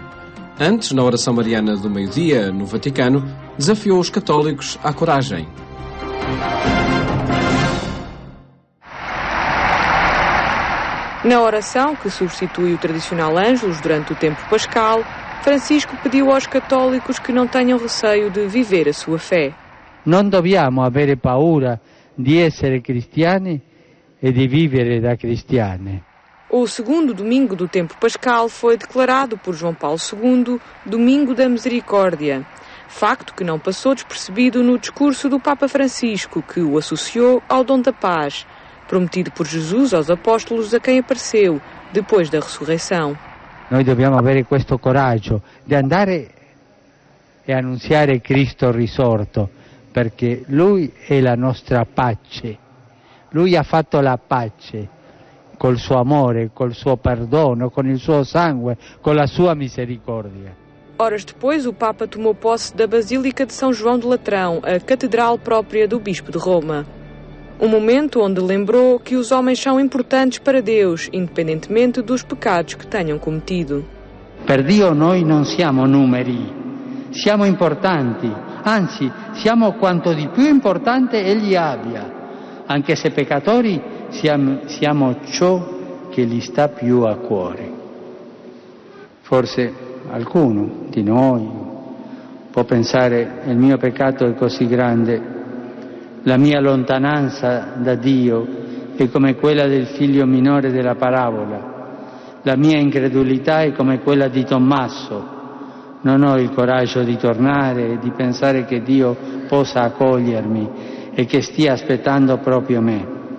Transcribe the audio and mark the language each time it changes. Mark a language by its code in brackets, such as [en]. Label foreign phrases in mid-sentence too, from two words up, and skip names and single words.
[pt] Antes, na oração mariana do meio-dia, no Vaticano, desafiou os católicos à coragem. Na oração, que substitui o tradicional Ângelus durante o tempo pascal, Francisco pediu aos católicos que não tenham receio de viver a sua fé. [it] Non dobbiamo avere paura di essere cristiani e di vivere da cristiani. [pt] O segundo domingo do tempo pascal foi declarado por João Paulo II Domingo da Misericórdia, facto que não passou despercebido no discurso do Papa Francisco, que o associou ao dom da paz, prometido por Jesus aos apóstolos a quem apareceu depois da ressurreição. [it] Noi dobbiamo avere questo coraggio di andare e annunziare Cristo risorto, perché Lui è la nostra pace. Lui ha fatto la pace col suo amore, col suo perdono, con il suo sangue, con la sua misericordia. [pt] Horas depois, o Papa tomou posse da Basílica de São João de Latrão, a catedral própria do Bispo de Roma. Um momento onde lembrou que os homens são importantes para Deus, independentemente dos pecados que tenham cometido. [it] Per Dio noi non siamo numeri, siamo importanti, anzi siamo quanto di più importante Egli abbia, anche se peccatori siamo ciò che gli sta più a cuore. Forse qualcuno di noi può pensare il mio peccato è così grande, la mia lontananza da Dio è come quella del figlio minore della parabola, la mia incredulità è come quella di Tommaso, non ho il coraggio di tornare e di pensare che Dio possa accogliermi e che stia aspettando proprio me.